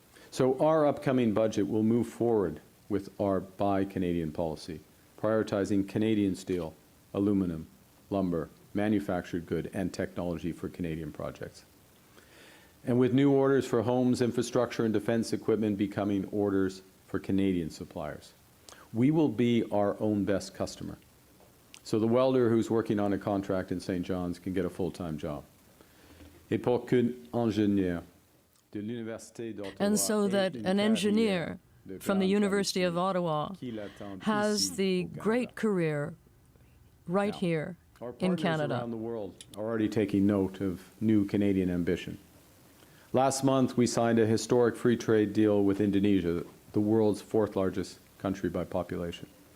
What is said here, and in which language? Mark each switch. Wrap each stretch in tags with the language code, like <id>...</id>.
<en>So our upcoming budget will move forward with our Buy Canadian policy, prioritizing Canadian steel, aluminum, lumber, manufactured good, and technology for Canadian projects. And with new orders for homes, infrastructure, and defense equipment becoming orders for Canadian suppliers. We will be our own best customer. So the welder who's working on a contract in St. John's can get a full-time job.</en> <fr>Et pour qu'un ingénieur de l'Université d'Ottawa</fr> <en>And so that an engineer from the University of Ottawa has the great career right here in Canada. Around the world are already taking note of new Canadian ambition. Last month, we signed a historic free trade deal with Indonesia, the world's fourth largest country by population.</en>